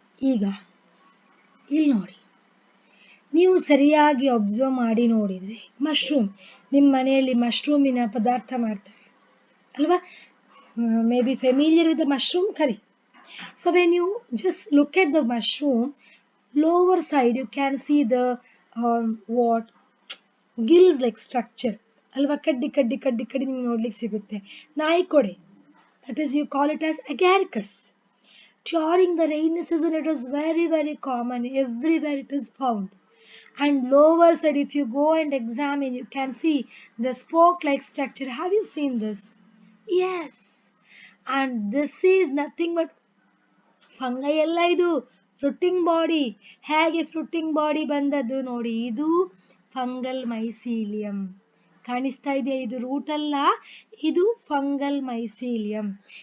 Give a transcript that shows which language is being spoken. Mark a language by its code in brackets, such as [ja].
[kn] ಈಗ ಇಲ್ಲಿ ನೋಡಿ, ನೀವು ಸರಿಯಾಗಿ ಅಬ್ಸರ್ವ್ ಮಾಡಿ ನೋಡಿದ್ರೆ ಮಶ್ರೂಮ್, ನಿಮ್ಮ ಮನೆಯಲ್ಲಿ ಮಶ್ರೂಮಿನ ಪದಾರ್ಥ ಮಾಡ್ತಾರೆ ಅಲ್ವಾ? [en] May be familiar with the mushroom curry. So when you just look at the mushroom, lower side you can see the what gills like structure ಅಲ್ವಾ? [kn] ಕಡ್ಡಿ ಕಡ್ಡಿ ಕಡ್ಡಿ ಕಡ್ಡಿ ನಿಮ್ಗೆ ನೋಡ್ಲಿಕ್ಕೆ ಸಿಗುತ್ತೆ. [en] ನಾಯಿಕೊಡೆ, that is you call it as agaricus. During the rainy season it is very very common, everywhere it is found. And lower side if you go and examine you can see the spoke like structure. Have you seen this? Yes. And this is nothing but [kn] fungi ಎಲ್ಲ ಇದು fruiting body. ಹೇಗೆ fruiting body ಬಂದದ್ದು ನೋಡಿ, ಇದು fungal mycelium. ಕಾಣಿಸ್ತಾ ಇದೆಯಾ? ಇದು root ಅಲ್ಲ, ಇದು ಫಂಗಲ್ ಮೈಸೀಲಿಯಂ.